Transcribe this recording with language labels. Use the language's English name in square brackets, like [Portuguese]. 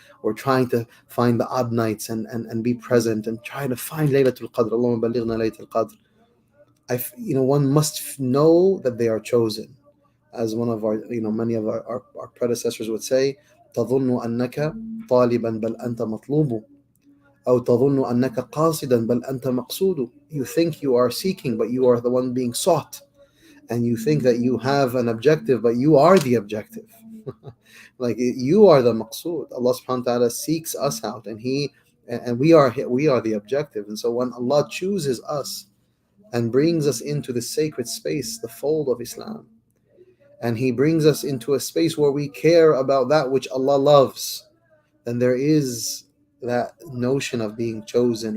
[English] We're trying to find the odd nights and be present and try to find Laylatul Qadr. Allahumma balighna Laylatul Qadr. One must know that they are chosen. As one of our, many of our predecessors would say, [Arabic] تظن أنك طالبا بل أنت مطلوب. أو تظن أنك قاصدا بل أنت مقصود. [English] You think you are seeking, but you are the one being sought. And you think that you have an objective, but you are the objective. Like you are the maqsood. Allah subhanahu wa ta'ala seeks us out, and we are the objective. And so when Allah chooses us and brings us into the sacred space, the fold of Islam, and He brings us into a space where we care about that which Allah loves, then there is that notion of being chosen.